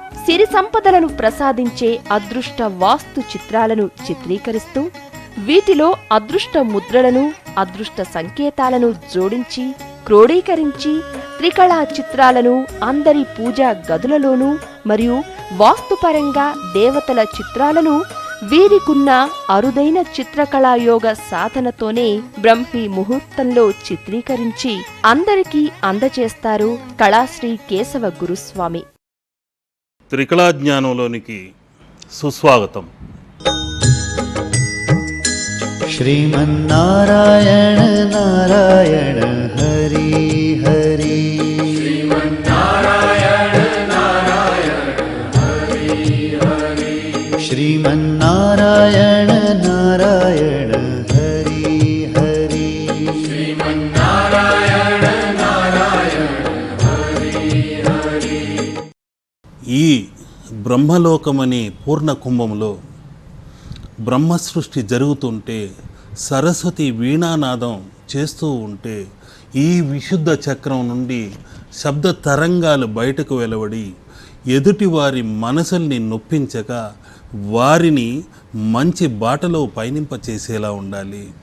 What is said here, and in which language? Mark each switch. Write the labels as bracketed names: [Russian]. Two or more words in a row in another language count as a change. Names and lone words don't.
[Telugu] సిరి సంపదలను ప్రసాదించే అదృష్ట వాస్తు చిత్రాలను చిత్రీకరిస్తూ వీటిలో అదృష్ట ముద్రలను, అదృష్ట సంకేతాలను జోడించి క్రోడీకరించి త్రికళా చిత్రాలను అందరి పూజా గదులలోనూ మరియు వాస్తుపరంగా దేవతల చిత్రాలను వీరికున్న అరుదైన చిత్రకళాయోగ సాధనతోనే బ్రహ్మీ ముహూర్తంలో చిత్రీకరించి అందరికీ అందచేస్తారు కళాశ్రీ కేశవ గురుస్వామి. త్రికళా జ్ఞానంలోనికి సుస్వాగతం. [Sanskrit] श्रीमन्नारायण नारायण हरि हरि श्रीमन्नारायण नारायण हरि हरि श्रीमन्नारायण नारायण हरि हरि श्रीमन्नारायण नारायण हरि हरि। [Telugu] ఈ బ్రహ్మలోకమనే పూర్ణ కుంభంలో బ్రహ్మ సృష్టి జరుగుతుంటే, సరస్వతి వీణానాదం చేస్తూ ఉంటే ఈ విశుద్ధ చక్రం నుండి శబ్ద తరంగాలు బయటకు వెలువడి ఎదుటివారి మనసుల్ని నొప్పించక వారిని మంచి బాటలో పయనింపచేసేలా ఉండాలి.